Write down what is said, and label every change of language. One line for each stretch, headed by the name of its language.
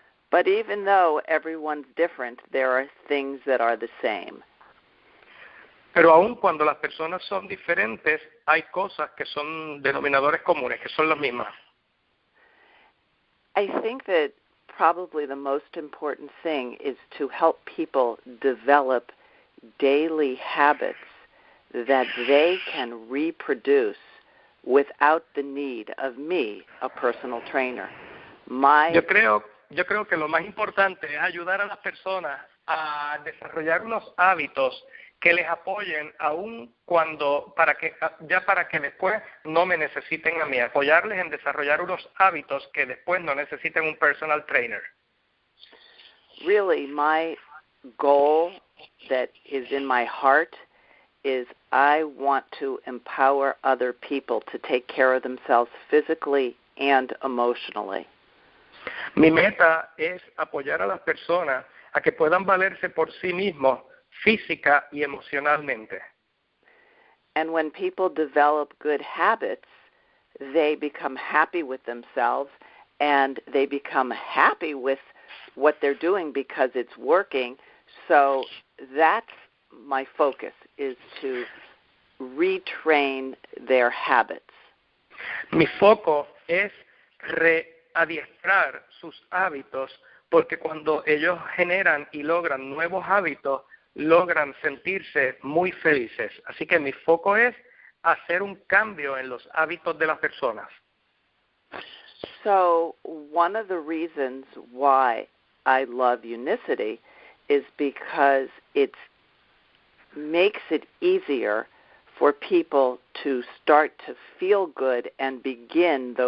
English: But even though everyone's different, there are things that are the same.
Spanish: Pero aun cuando las personas son diferentes, hay cosas que son denominadores comunes, que son las mismas.
English: I think that probably the most important thing is to help people develop daily habits that they can reproduce without the need of me, a personal trainer.
Spanish: Yo creo que lo más importante es ayudar a las personas a desarrollar unos hábitos que les apoyen aún cuando, para que después no me necesiten a mí, apoyarles en desarrollar unos hábitos que después no necesiten un personal trainer.
English: Really, my goal that is in my heart is I want to empower other people to take care of themselves physically and emotionally.
Spanish: Mi meta es apoyar a las personas a que puedan valerse por sí mismos física y emocionalmente.
English: And when people develop good habits, they become happy with themselves, and they become happy with what they're doing because it's working. So that's my focus, is to retrain their habits.
Spanish: Mi foco es readiestrar sus hábitos, porque cuando ellos generan y logran nuevos hábitos, logran sentirse muy felices. Así que mi foco es hacer un cambio en los hábitos de las personas.
English: So one of the reasons why I love Unicity is because it makes it easier for people to start to feel good and begin those